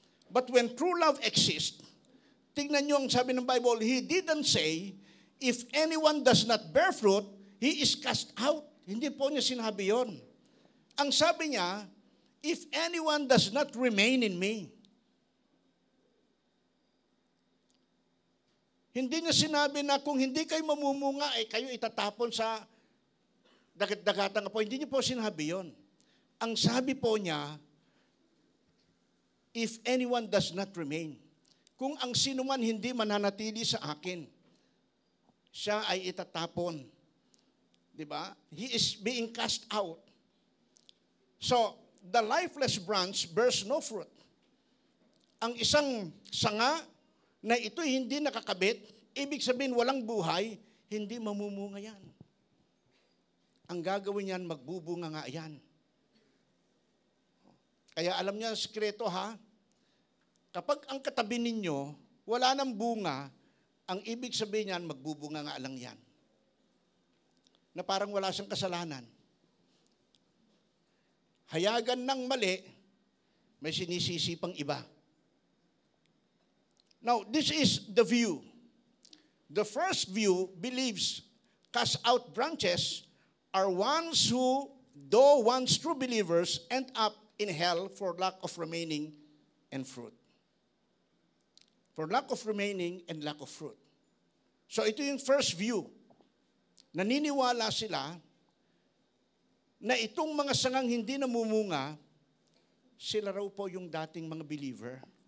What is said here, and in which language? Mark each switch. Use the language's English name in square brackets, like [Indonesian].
[English] But when true love exists, [Filipino] tingnan nyo ang sabi ng Bible, [English] He didn't say, if anyone does not bear fruit, he is cast out. [Filipino] Hindi po niya sinabi yon. Ang sabi niya, [English] if anyone does not remain in me. [Filipino] Hindi niya sinabi na kung hindi kayo mamumunga, kayo itatapon sa dagat-dagatan po. Hindi niya po sinabi yon. Ang sabi po niya, [English] if anyone does not remain. [Filipino] Kung ang sino man hindi mananatili sa akin, siya ay itatapon. Diba? [English] He is being cast out. So, the lifeless branch bears no fruit. [Filipino] Ang isang sanga na ito'y hindi nakakabit, ibig sabihin walang buhay, hindi mamumunga yan. Ang gagawin yan, magbubunga nga yan. Kaya alam niya, sikreto ha, kapag ang katabi ninyo, wala nang bunga, ang ibig sabihin niyan, magbubunga nga lang yan. Na parang wala siyang kasalanan. Hayagan ng mali, may sinisisi pang iba. [English] Now, this is the view. The first view believes cast out branches are ones who, though once true believers, end up in hell for lack of remaining and fruit. For lack of remaining and lack of fruit. [Filipino] So ito yung first view. Naniniwala sila na itong mga sangang hindi namumunga, sila raw po yung dating mga believer.